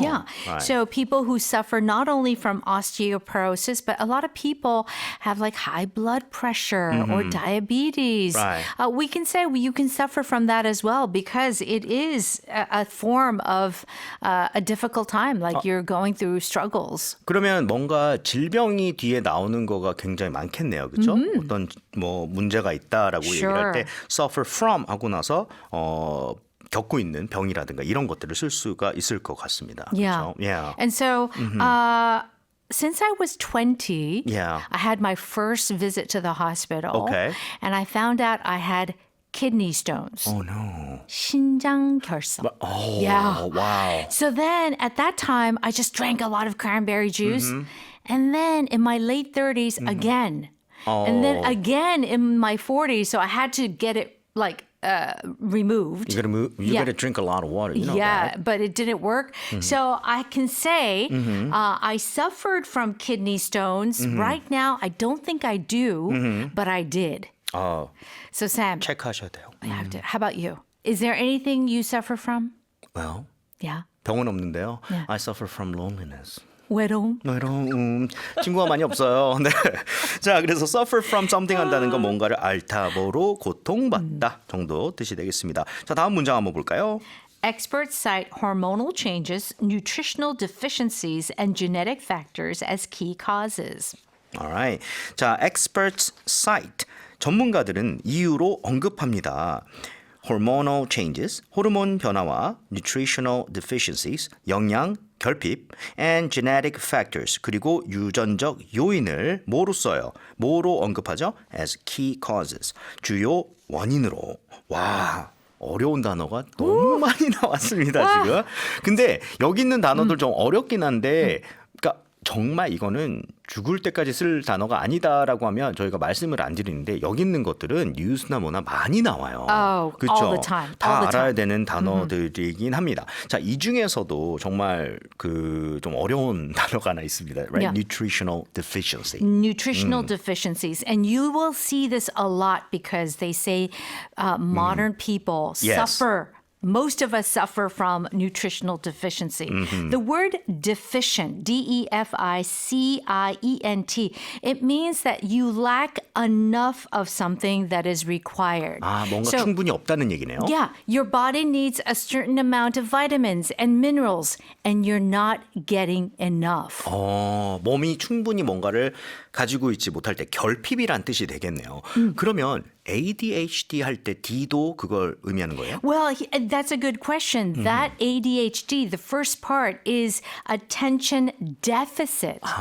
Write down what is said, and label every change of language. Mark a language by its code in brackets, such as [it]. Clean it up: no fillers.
[en] Yeah. Right. So people who suffer not only from osteoporosis, but a lot of people have like high blood pressure or diabetes. Right. We can say you can suffer from that as well because it is a form of a difficult time, like you're going through struggles. [ko] 그러면 뭔가 질병이 뒤에 나오는 거가 굉장히 많겠네요. 그렇죠? 어떤 뭐 문제가 있다라고 얘기를 할 때 suffer from 하고 나서 겪고 있는 병이라든가 이런 것들을 쓸 수가 있을 것 같습니다. [en] Yeah. [ko] 그렇죠? [en] Yeah. And so since I was 20, Yeah. I had my first visit to the hospital. Okay. And I found out I had kidney stones. Oh no. [ko] 신장 결석. [en] Oh, Yeah. wow. So then at that time, I just drank a lot of cranberry juice. And then in my late 30s, again. And then again in my 40s. So I had to get it like removed. You Yeah. gotta drink a lot of water. You know Yeah, that. but it didn't work. So I can say I suffered from kidney stones. Right now, I don't think I do, but I did. So Sam, [ko] 체크하셔야 돼요. [en] I have to. How about you? Is there anything you suffer from? Well, Yeah. [ko] 병은 없는데요. [en] Yeah. I suffer from loneliness. [ko] 외로움? 친구가 많이 없어요. 네. 자, 그래서 suffer from something 한다는 건 뭔가를 앓다보로 고통받다 정도 뜻이 되겠습니다. 자, 다음 문장 한번 볼까요? [en] Experts cite hormonal changes, nutritional deficiencies, and genetic factors as key causes. Alright. 자, experts cite. [ko] 전문가들은 이유로 언급합니다. [en] hormonal changes, [ko] 호르몬 변화와 [en] nutritional deficiencies, [ko] 영양 결핍, [en] and genetic factors, [ko] 그리고 유전적 요인을 뭐로 써요? 뭐로 언급하죠? [en] as key causes, [ko] 주요 원인으로. 와, 어려운 단어가 너무 많이 나왔습니다, 지금. 근데 여기 있는 단어들 좀 어렵긴 한데, 그러니까 정말 이거는 죽을 때까지 쓸 단어가 아니다라고 하면 저희가 말씀을 안 드리는데 여기 있는 것들은 뉴스나 뭐나 많이 나와요. [en] Oh, [ko] 그렇죠? [en] all the time. [ko] 다 [en] All the [ko] 알아야 [en] time. [ko] 되는 단어들이긴 합니다. 자, 이 중에서도 정말 그 좀 어려운 단어가 하나 있습니다. [en] Right? Yeah. Nutritional deficiency. Nutritional deficiencies. And you will see this a lot because they say modern people Yes. suffer. Most of us suffer from nutritional deficiency. The word deficient, D-E-F-I-C-I-E-N-T, it means that you lack enough of something that is required. [ko] 아, 뭔가 [en] So, [ko] 충분히 없다는 얘기네요. [en] yeah, your body needs a certain amount of vitamins and minerals, and you're not getting enough. [ko] 몸이 충분히 뭔가를 가지고 있지 못할 때 결핍이란 뜻이 되겠네요. 그러면 ADHD 할 때 D도 그걸 의미하는 거예요? [en] Well, that's a good question. That ADHD, the first part is attention deficit.